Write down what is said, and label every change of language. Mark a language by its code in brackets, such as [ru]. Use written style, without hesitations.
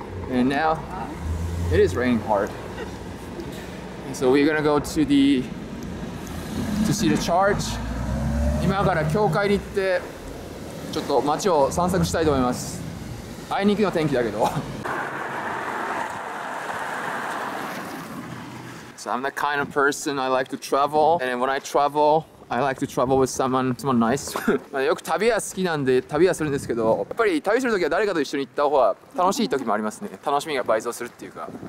[en] And now it is raining hard. So we're gonna go to see the church. [ja] 今から教会に行ってちょっと街を散策したいと思います。あいにくの天気だけど。 [en] So I'm the kind of person I like to travel, and when I travel, I like to travel with someone nice. [ja] よく旅は好きなんで旅はするんですけど、やっぱり旅するときは誰かと一緒に行った方が楽しい時もありますね。楽しみが倍増するっていうか。